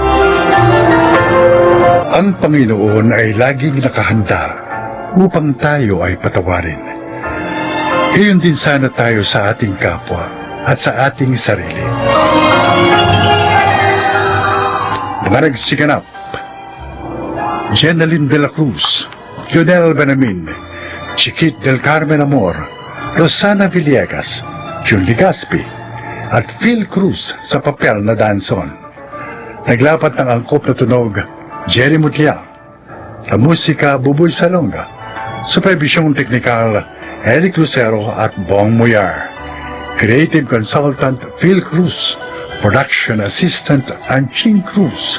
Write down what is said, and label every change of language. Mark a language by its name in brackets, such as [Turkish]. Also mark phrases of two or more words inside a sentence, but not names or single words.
[Filipino] Ang Panginoon ay laging nakahanda upang tayo ay patawarin. Gayon din sana tayo sa ating kapwa at sa ating sarili. Mga nagsiganap: Jenaline de la Cruz, Lionel Benamin, Chiquit del Carmen Amor, Rosana Villegas, Jun Ligaspi, at Phil Cruz sa papel na Danson. Naglapat ng angkop na tunog, Jerry Mutya. La musika, Buboy Salonga. Supervisyong teknikal, Eric Lucero at Bong Muyar. [English] Creative Consultant, Phil Cruz. Production Assistant, Anching Cruz.